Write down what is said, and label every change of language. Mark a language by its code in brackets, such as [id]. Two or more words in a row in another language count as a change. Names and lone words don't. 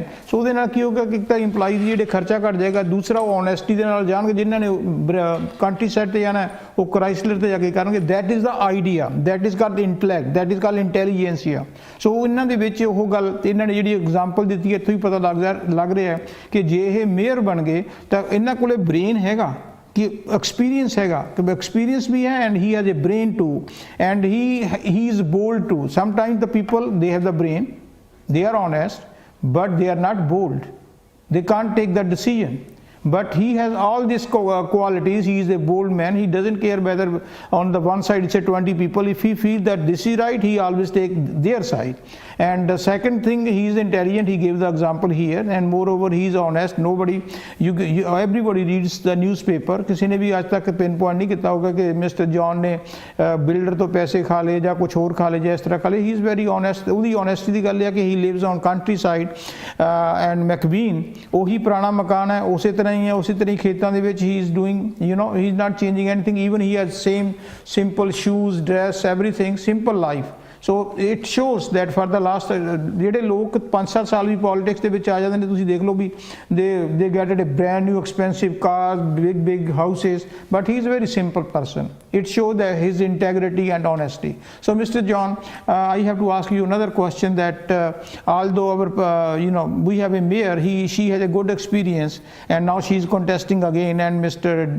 [pa] ਸੋ ਉਹਦੇ ਨਾਲ ਕੀ ਹੋਗਾ ਕਿ ਇੱਕ ਤਾਂ ਇੰਪਲਾਈਜ਼ ਜਿਹੜੇ ਖਰਚਾ ਘੱਟ ਜਾਏਗਾ, ਦੂਸਰਾ ਉਹ ਓਨੈਸਟੀ ਦੇ ਨਾਲ ਜਾਣਗੇ, ਜਿਨ੍ਹਾਂ ਨੇ ਕੰਟਰੀ ਸਾਈਡ ਤੇ ਜਾਣਾ ਉਹ ਕ੍ਰਾਈਸਲਰ ਤੇ ਜਾ ਕੇ ਕਰਨਗੇ। [en] That is the idea, that is called intellect, that is called intelligentsia. [pa] ਸੋ ਇਹਨਾਂ ਦੇ ਵਿੱਚ ਉਹ ਗੱਲ ਇਹਨਾਂ ਨੇ ਜਿਹੜੀ ਐਗਜ਼ਾਮਪਲ ਦਿੱਤੀ ਹੈ, ਇੱਥੋਂ ਹੀ ਪਤਾ ਲੱਗ ਰਿਹਾ ਹੈ ਕਿ ਜੇ ਇਹ ਮੇਅਰ ਬਣ ਗਏ ਤਾਂ ਇਹਨਾਂ ਕੋਲੇ ਬ੍ਰੇਨ ਹੈਗਾ, ਕਿ ਐਕਸਪੀਰੀਅੰਸ ਹੈਗਾ, ਕਿ ਐਕਸਪੀਰੀਅੰਸ ਭੀ ਹੈ [en] and he has a brain too and he is bold too. Sometimes the people, they have the brain, they are honest, but they are not bold, they can't take that decision. But he has all these qualities. He is a bold man. He doesn't care whether on the one side it's a 20 people. If he feels that this is right, he always take their side. And the second thing, he is intelligent. He gave the example here, and moreover he is honest. Nobody, everybody reads the newspaper. [hi] किसी ने भी आज तक पिन पॉइंट नहीं किया होगा कि मिस्टर जॉन ने बिल्डर तो पैसे खा ले या कुछ और खा ले या इस तरह खा ले। [en] He is very honest. [pa] ਉਹਦੀ honesty ਦੀ ਗੱਲ ਹੈ ਕਿ [en] he lives on countryside and McBean [pa] ਉਹੀ ਪੁਰਾਣਾ ਮਕਾਨ ਹੈ, ਉਸੇ ਤਰ੍ਹਾਂ ਹੀ ਹੈ, ਉਸੇ ਤਰ੍ਹਾਂ ਹੀ ਖੇਤਾਂ ਦੇ ਵਿੱਚ [en] he is doing, he is not changing anything. Even he has same simple shoes, dress, everything, simple life. So it shows that for the last [pa] ਜਿਹੜੇ ਲੋਕ 5-7 ਸਾਲ ਵੀ ਪੋਲਿਟਿਕਸ ਦੇ ਵਿੱਚ ਆ ਜਾਂਦੇ ਨੇ, ਤੁਸੀਂ ਦੇਖ ਲਓ ਵੀ [en] they get a brand new expensive cars, big houses, but he is a very simple person. It shows that his integrity and honesty. So Mr. John, I have to ask you another question, that although our we have a mayor, she has a good experience and now she is contesting again, and Mr.